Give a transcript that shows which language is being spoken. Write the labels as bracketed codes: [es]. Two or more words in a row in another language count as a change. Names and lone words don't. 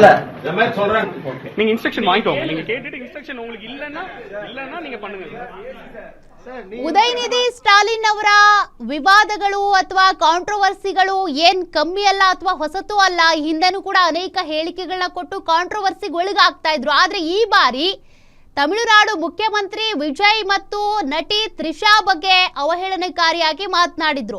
[ta] இந்த மாதிரி சொல்றாங்க. நீங்க இன்ஸ்ட்ரக்ஷன் வாங்கிக்கோங்க. நீங்க கேட்டுட்டு இன்ஸ்ட்ரக்ஷன் உங்களுக்கு இல்லன்னா நீங்க பண்ணுங்க. [kn] ಉದಯನಿಧಿ ಸ್ಟಾಲಿನ್ ಅವರ ವಿವಾದಗಳು ಅಥವಾ ಕಾಂಟ್ರವರ್ಸಿಗಳು ಏನ್ ಕಮ್ಮಿ ಅಲ್ಲ ಅಥವಾ ಹೊಸತು ಅಲ್ಲ. ಹಿಂದೆನೂ ಕೂಡ ಅನೇಕ ಹೇಳಿಕೆಗಳನ್ನ ಕೊಟ್ಟು ಕಾಂಟ್ರವರ್ಸಿಗೊಳಗಾಗ್ತಾ ಇದ್ರು. ಆದ್ರೆ ಈ ಬಾರಿ ತಮಿಳುನಾಡು ಮುಖ್ಯಮಂತ್ರಿ ವಿಜಯ್ ಮತ್ತು ನಟಿ ತ್ರಿಷಾ ಬಗ್ಗೆ ಅವಹೇಳನಕಾರಿಯಾಗಿ ಮಾತನಾಡಿದ್ರು.